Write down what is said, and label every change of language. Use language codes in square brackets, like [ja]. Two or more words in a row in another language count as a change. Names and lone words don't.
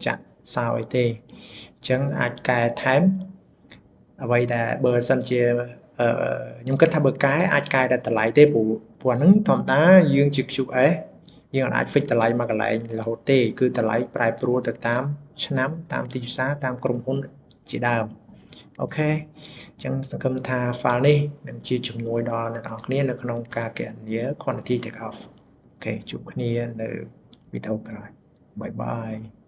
[km] ចាក់សោអីទេអញ្ចឹងអាចកែថែមអ្វីដែលបើសិនជាខ្ញុំគិតថាបើកែអាចកែតែតម្លៃទេព្រោះហ្នឹងធម្មតាយើងជា QS យើងអាច fix តម្លៃមកកន្លែងរហូតទេគឺតម្លៃប្រែប្រួលទៅតាមឆ្នាំតាមទីផ្សារតាមក្រុមហ៊ុនជាដើមអូខេអញ្ចឹងសង្ឃឹមថា file នេះនឹងជាជំនួយដល់អ្នកនរគ្នានៅក្នុងការគណនា [en] quantity take off [km] អូខេជួបគ្នានៅវីដេអូក្រោយបាយបាយ